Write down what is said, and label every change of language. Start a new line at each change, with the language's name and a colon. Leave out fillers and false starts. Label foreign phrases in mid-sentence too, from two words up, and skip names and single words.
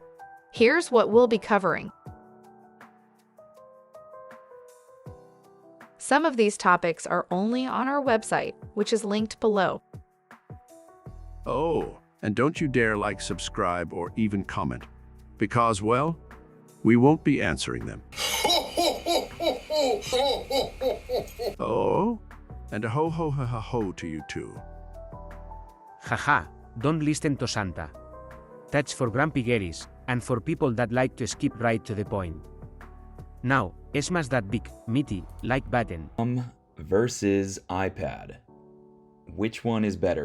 English: Here's what we'll be covering. Some of these topics are only on our website, which is linked below. Oh, and don't you dare like, subscribe, or even comment, because, well, we won't be answering them. Oh, and a ho ho ha ha ho to you too. Haha, don't listen to Santa. That's for grumpy Garys, and for people that like to skip right to the point. Now, smash that big, meaty, like button. Versus iPad. Which one is better?